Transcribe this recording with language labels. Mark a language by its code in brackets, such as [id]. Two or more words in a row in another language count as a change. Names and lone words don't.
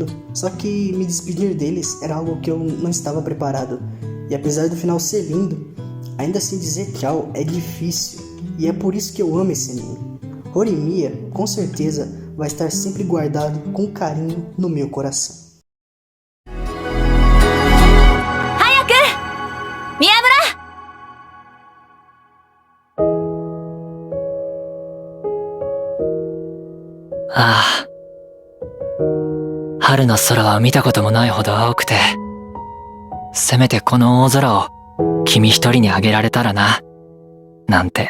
[pt] Só que me despedir deles era algo que eu não estava preparado. E apesar do final ser lindo, ainda assim dizer tchau é difícil. E é por isso que eu amo esse anime. Horimiya, com certeza, vai estar sempre guardado com carinho no meu coração. [ja] ああ、春の空は見たこともないほど青くて、せめてこの大空を君一人にあげられたらな、なんて。